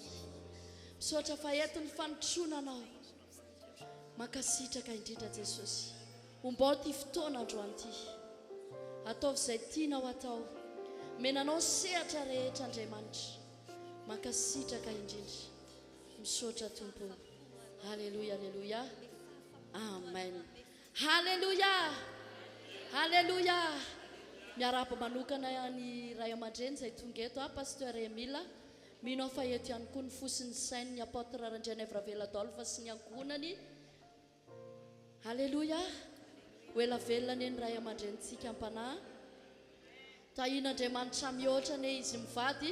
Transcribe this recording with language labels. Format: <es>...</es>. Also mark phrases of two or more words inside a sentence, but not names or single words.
<mg>Misaotra fa eto ny fanotronanao. Makasitraka indrindra Jesosy. Ombao ity fotoana androany ity. Ataovy izay tianao atao. Menanao sehatra rehetra Andriamanitra. Makasitraka indrindra. Misaotra tompo. Haleluya, haleluya. Amen. Haleluya. Haleluya. Miarapa manokana ny ray aman-dreny izay tonga eto Pasteur Emila. Mino fa eto ihany koa ny fosin'ny sainy ny apôtre Randrianevravela Adolphe sy ny ankonany. Haleluya. Oela velona ny ray aman-drenitsika ampanahy. Tahin'Andriamanitra mihoatra ne izy mivady.</mg>